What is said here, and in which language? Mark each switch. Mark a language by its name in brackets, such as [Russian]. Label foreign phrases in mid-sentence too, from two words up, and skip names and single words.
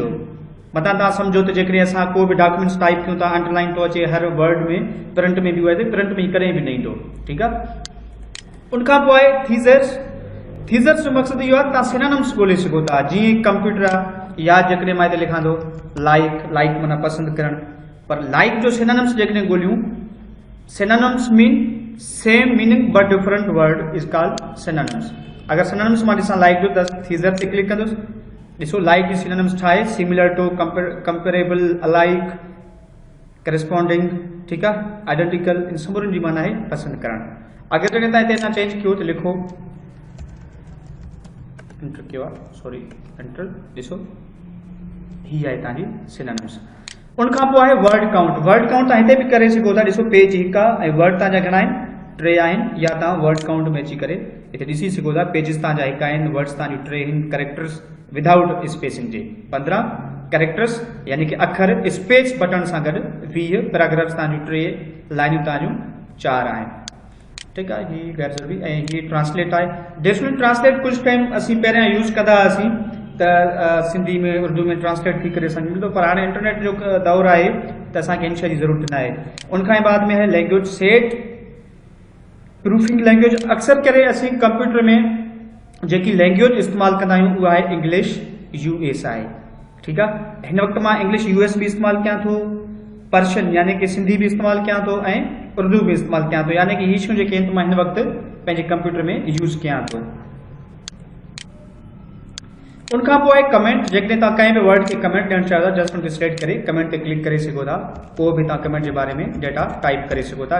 [Sindhi] मथां तव्हां सम्झो त जेकॾहिं असां को बि [English] documents type [Sindhi] कयूं था, अंडरलाइन थो अचे हर वर्ड में, प्रिंट में बि हुआ त प्रिंट में कॾहिं बि न ईंदो, ठीकु आहे। उनखां पोइ आहे थीज़र्स। थीज़र्स जो मक़सदु इहो आहे त तव्हां सिनोनिम्स ॻोल्हे सघो था। जीअं कंप्यूटर आहे, या जेकॾहिं मां हिते लिखां थो लाइक माना पसंदि करणु, पर लाइक जो सिनोनिम्स जेकॾहिं ॻोल्हियूं, [English] synonyms mean same meaning but different word is called synonyms. [Sindhi] अगरि सिनोनिम्स मां ॾिसां लाइक जो, त थीज़र ते क्लिक कंदुसि। ॾिसो लाइक जी सिनोनिम्स छा आहे, [English] similar to, comparable, alike, corresponding, [Sindhi] ठीकु आहे, आइडेंटिकल, इन सभिनी जी माना आहे पसंदि करणु। अगरि जॾहिं तव्हां हिते अञा चेंज कयो त लिखो एंटर कयो आहे, [English] sorry enter, [Sindhi] ॾिसो हीअ आहे तव्हांजी सिनोनिम्स। उनखां पोइ आहे [English] word count. word count [Sindhi] तव्हां हिते बि करे सघो था। ॾिसो पेज हिकु आहे ऐं वर्ड तव्हांजा घणा आहिनि, 3 आहिनि, या तव्हां [English] word count [Sindhi] में अची करे हिते ॾिसी सघो था। पेजिस तव्हांजा हिकु आहिनि, वर्ड्स तव्हांजूं 3 आहिनि, [English] characters without spacing [Sindhi] जे 15 कैरेक्टर्स, यानी कि अखर [English] space button [Sindhi] सां गॾु 20, पैराग्राफ्स तव्हांजूं 3, लाइनियूं तव्हांजूं 4 आहिनि, ठीकु आहे। हीअ गैर ज़रूरी, ऐं हीअ ट्रांसलेट आहे। [English] definite translate [Sindhi] कुझु टाइम असीं पहिरियां यूज़ कंदा हुआसीं त सिंधी में उर्दू में ट्रांसलेट थी करे सम्झ मिलंदो, पर हाणे इंटरनेट जो दौरु आहे त असांखे इन शइ जी ज़रूरत न आहे। उनखां बाद में आहे [English] language set, proofing language. [Sindhi] अक्सर करे असीं कंप्यूटर में जेकी लैंग्वेज इस्तेमालु कंदा आहियूं उहा आहे इंग्लिश US आहे, ठीकु आहे। हिन वक़्तु मां इंग्लिश US बि इस्तेमालु कयां थो, पर्शियन यानी कि सिंधी बि इस्तेमालु कयां थो, ऐं उर्दू बि इस्तेमालु कयां थो, यानी कि हीअ शयूं जेके आहिनि मां हिन वक़्तु पंहिंजे कंप्यूटर में यूज़ कयां थो। उनखां पोइ आहे कमेंट। जेकॾहिं तव्हां कंहिं बि वर्ड खे कमेंट ॾियणु चाहियो था, जस्ट उनखे सिलेक्ट करे कमेंट ते क्लिक करे सघो था, पोइ बि तव्हां कमेंट जे बारे में [English] data type [Sindhi] करे सघो था।